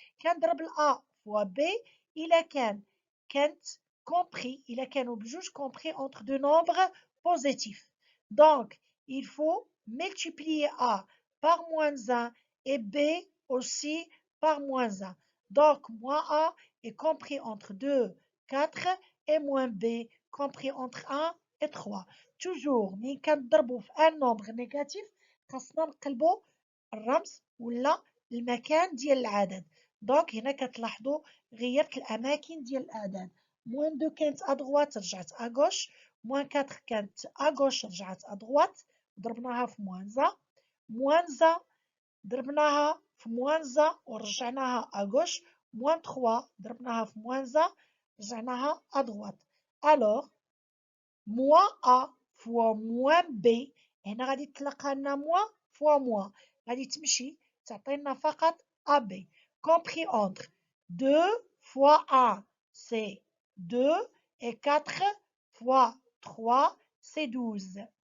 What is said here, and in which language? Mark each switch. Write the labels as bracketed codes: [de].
[ar] كنضرب ال A fois B إلا كانت compris إلا كانوا بجوج compris [fr] entre deux nombres positifs. Donc, il faut multiplier A par moins 1 et B aussi par moins 1. Donc, moins A est compris entre 2, 4 et moins B compris entre 1 et 3. [ar] Toujours, ملي كنضربوا في [fr] un nombre négatif [ar] خاصنا نقلبوا الرمز ولا المكان ديال العدد. دونك هنا كتلاحظوا غيرت الأماكن ديال الأعداد. moins 2 كانت à droite رجعت à gauche moins 4 كانت à gauche رجعت à droite ضربناها في moins 1 ضربناها في moins 1 ورجعناها à gauche moins 3 ضربناها في moins 1 رجعناها à droite. [fr] Alors moins A fois moins B [ar] هنا غادي تلقى لنا [fr] moins fois moins [ar] غادي تمشي تعطينا فقط [fr] AB compris entre 2 fois 1 c'est 2 et 4 fois 3 c'est 12.